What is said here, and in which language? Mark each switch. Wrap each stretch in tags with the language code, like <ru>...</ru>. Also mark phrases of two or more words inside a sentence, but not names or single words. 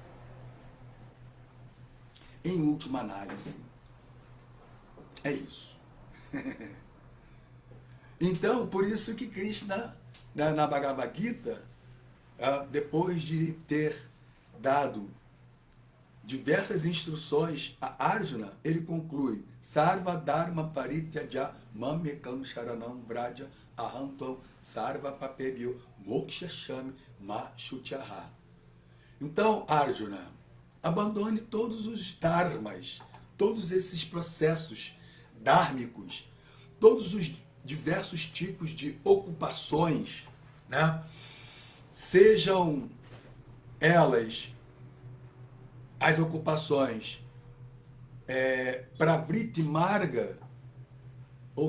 <pt>Em última análise, é isso. Então, por isso que Krishna, na Bhagavad Gita, depois de ter dado diversas instruções a Arjuna, ele conclui:</pt> <sa>Sarva Dharma Parityaja Mamekam Sharanam Vraja Ahantam Sarva Papebyo Moksha Shami Ma Shuchaha.</sa> <pt>Então, Arjuna, abandone todos os dharmas, todos esses processos dármicos, todos os diversos tipos de ocupações, né? Sejam elas as ocupações para</pt> <sa>Vritti Marga,</sa> <pt>ou</pt>